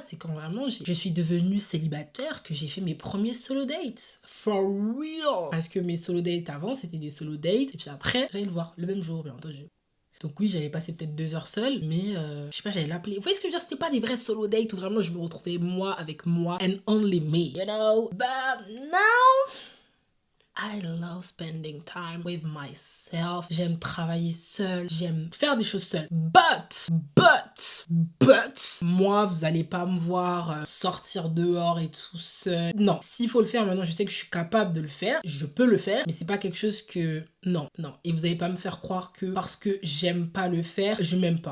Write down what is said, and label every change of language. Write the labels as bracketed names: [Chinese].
[French] C'est quand vraiment je suis devenue célibataire que j'ai fait mes premiers solo dates. [English] For real. [French] Parce que mes solo dates avant, c'était des solo dates. Et puis après, j'allais le voir le même jour, bien entendu. Donc oui, j'allais passer peut-être 2 heures seule, mais je sais pas, j'allais l'appeler. Vous voyez ce que je veux dire? C'était pas des vrais solo dates où vraiment je me retrouvais moi avec moi [English] and only me, you know? But now, I love spending time with myself. [French] J'aime travailler seule. J'aime faire des choses seule. But, moi, vous allez pas me voir sortir dehors et tout seul. Non, s'il faut le faire, maintenant je sais que je suis capable de le faire. Je peux le faire, mais c'est pas quelque chose que... Non. Et vous allez pas me faire croire que parce que j'aime pas le faire, je m'aime pas.